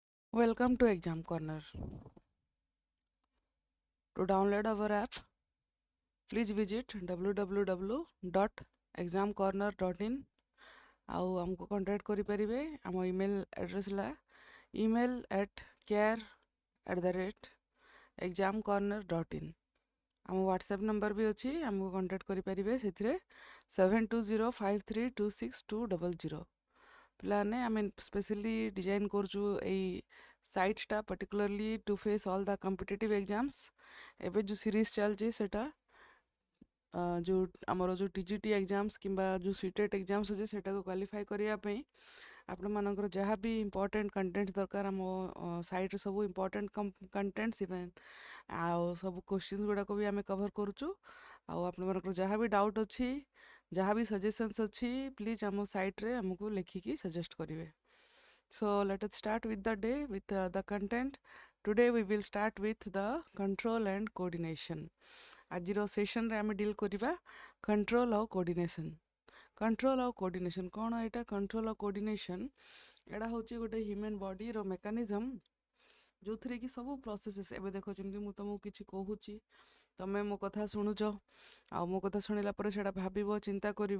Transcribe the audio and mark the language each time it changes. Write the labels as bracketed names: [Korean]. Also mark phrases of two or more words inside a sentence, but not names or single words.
[English] Welcome to Exam Corner. To download our app, please visit www.examcorner.in [Odia] ଆଉ ଆମକୁ କଣ୍ଟାକ୍ଟ କରିପାରିବେ। ଆମ [English] email address [Odia] ହେଲା email@care@examcorner.in। ଆମ [English] WhatsApp number [Odia] ବି ଅଛି, ଆମକୁ କଣ୍ଟାକ୍ଟ କରିପାରିବେ ସେଥିରେ 7205326200। ପିଲାମାନେ ଆମେ [English] specially design [Odia] କରୁଛୁ ଏଇ [English] ସାଇଟ୍ଟା particularly to face all the competitive exams. [Odia] ଏବେ ଯେଉଁ ସିରିଜ୍ ଚାଲିଛି ସେଟା ଯେଉଁ ଆମର ଯେଉଁ TGT ଏକ୍ଜାମ୍ସ କିମ୍ବା ଯେଉଁ ସିଟେଟ୍ ଏକ୍ଜାମ୍ସ ଅଛି ସେଟାକୁ କ୍ୱାଲିଫାଏ କରିବା ପାଇଁ ଆପଣମାନଙ୍କର ଯାହା ବି [English] important content [Odia] ଦରକାର ଆମ ସାଇଟ୍ରେ ସବୁ [English] important contents even [Odia] ଆଉ ସବୁ କ୍ୱେଶ୍ଚିନ୍ସ ଗୁଡ଼ାକ ବି ଆମେ କଭର୍ କରୁଛୁ। ଆଉ ଆପଣମାନଙ୍କର ଯାହା ବି ଡାଉଟ୍ ଅଛି, ଯାହା ବି ସଜେସନ୍ସ ଅଛି, ପ୍ଲିଜ୍ ଆମ ସାଇଟ୍ରେ ଆମକୁ ଲେଖିକି ସଜେଷ୍ଟ କରିବେ। [English] So let us start with the day with the content. Today we will start with the control and coordination. [Odia] ଆଜିର ସେସନ୍ରେ ଆମେ ଡିଲ୍ କରିବା କଣ୍ଟ୍ରୋଲ୍ ଆଉ କୋର୍ଡ଼ିନେସନ୍। କଣ୍ଟ୍ରୋଲ୍ ଆଉ କୋର୍ଡ଼ିନେସନ୍ କ'ଣ ଏଇଟା? କଣ୍ଟ୍ରୋଲ୍ ଆଉ କୋର୍ଡ଼ିନେସନ୍ ଏଇଟା ହେଉଛି ଗୋଟେ ହ୍ୟୁମାନ୍ ବଡ଼ିର ମେକାନିଜମ୍ ଯେଉଁଥିରେ କି ସବୁ ପ୍ରୋସେସେସ୍, ଏବେ ଦେଖ ଯେମିତି ମୁଁ ତୁମକୁ କିଛି କହୁଛି, ତମେ ମୋ କଥା ଶୁଣୁଛ, ଆଉ ମୋ କଥା ଶୁଣିଲା ପରେ ସେଇଟା ଭାବିବ, ଚିନ୍ତା କରିବ।